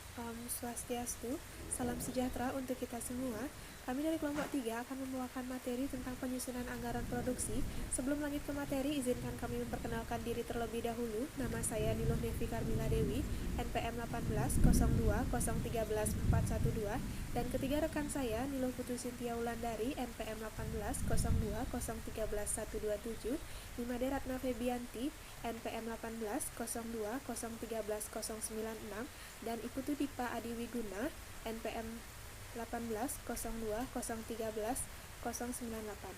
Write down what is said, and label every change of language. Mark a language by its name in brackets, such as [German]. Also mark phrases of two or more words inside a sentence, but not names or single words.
[Indonesian] Om Swastiastu, salam sejahtera untuk kita semua. Kami dari kelompok 3 akan membawakan materi tentang penyusunan anggaran produksi. Sebelum lanjut ke materi, izinkan kami memperkenalkan diri terlebih dahulu. Nama saya Niluh Nevi Karmila Dewi, NPM 1802031412, dan ketiga rekan saya Niluh Putu Sintia Wulandari, NPM 1802013127, Nimade Ratna Febianti, NPM 1802013096, dan Iputu Dipa Adi Wiguna, NPM 1802013098.